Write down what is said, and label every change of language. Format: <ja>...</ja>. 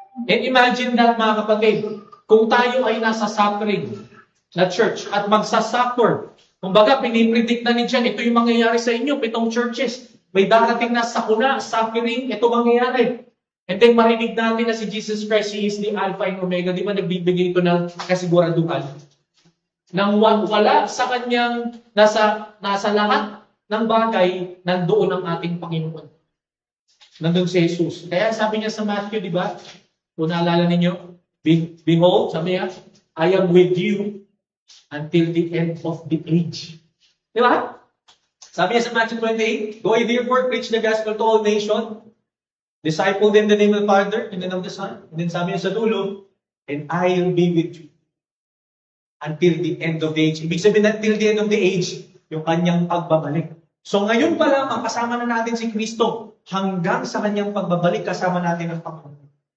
<en>And imagine that,</en> <tl>mga kapatid, kung tayo ay nasa suffering na church at magsasuffer, kumbaga pinipredict na ni John, ito yung mangyayari sa inyo, 7 churches, may darating na sakuna, suffering, ito mangyayari.</tl> <en>And then</en> <tl>marinig natin na</tl> <en>si Jesus Christ, He is the Alpha and Omega.</en> <tl>Di ba nagbibigay ito ng kasiguraduhan? Nang wala sa kanyang, nasa lahat ng bagay, nandoon ang ating Panginoon. nandun si Jesus. Kaya sabi niya sa Matthew, di ba? Kung naalala ninyo,</tl> <en>behold,</en> <tl>sabi niya,</tl> <en>I am with you until the end of the age.</en> <tl>Di ba?</tl> <en>Sabi niya sa Matthew 28, go ye therefore, preach the gospel to all nations, disciple them in the name of the Father, in the name of the Son, and then</en> <tl>sabi niya sa dulo,</tl> <en>and I will be with you until the end of the age.</en> <tl>Ibig sabihin,</tl> <en>until the end of the age,</en> <tl>yung kanyang pagbabalik. So ngayon pa lang, ang kasama na natin si Kristo, hanggang sa kanyang pagbabalik, kasama natin ang Panginoon.</tl>